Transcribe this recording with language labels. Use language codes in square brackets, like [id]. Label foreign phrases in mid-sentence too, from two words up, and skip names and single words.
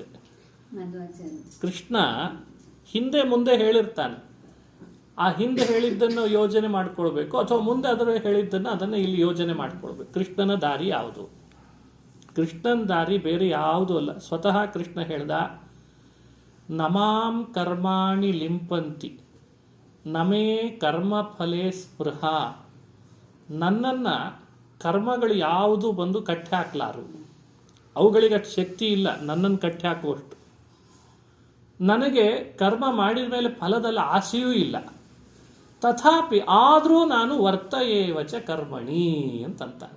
[kn] ಕೃಷ್ಣ ಹಿಂದೆ ಮುಂದೆ ಹೇಳಿರ್ತಾನೆ, ಆ ಹಿಂದೆ ಹೇಳಿದ್ದನ್ನು ಯೋಜನೆ ಮಾಡ್ಕೊಳ್ಬೇಕು, ಅಥವಾ ಮುಂದೆ ಅದರ ಹೇಳಿದ್ದನ್ನು ಅದನ್ನು ಇಲ್ಲಿ ಯೋಜನೆ ಮಾಡ್ಕೊಳ್ಬೇಕು. ಕೃಷ್ಣನ ದಾರಿ ಯಾವುದು? ಕೃಷ್ಣನ ದಾರಿ ಬೇರೆ ಯಾವುದೂ ಅಲ್ಲ. ಸ್ವತಃ ಕೃಷ್ಣ ಹೇಳ್ದ, [sa] ನಮಾಂ ಕರ್ಮಾಣಿ ಲಿಂಪಂತಿ ನಮೇ ಕರ್ಮ ಫಲೇ ಸ್ಪೃಹ. [kn] ನನ್ನನ್ನು ಕರ್ಮಗಳು ಯಾವುದು ಬಂದು ಕಟ್ಟಿ ಹಾಕ್ಲಾರು, ಅವುಗಳಿಗೆ ಅಷ್ಟು ಶಕ್ತಿ ಇಲ್ಲ ನನ್ನನ್ನು ಕಟ್ಟಿ ಹಾಕುವಷ್ಟು. ನನಗೆ ಕರ್ಮ ಮಾಡಿದ ಮೇಲೆ ಫಲದಲ್ಲಿ ಆಸೆಯೂ ಇಲ್ಲ. ತಥಾಪಿ ಆದರೂ ನಾನು [sa] ವರ್ತಯೇವಚ ಕರ್ಮಣಿ [kn] ಅಂತಂತಾನೆ.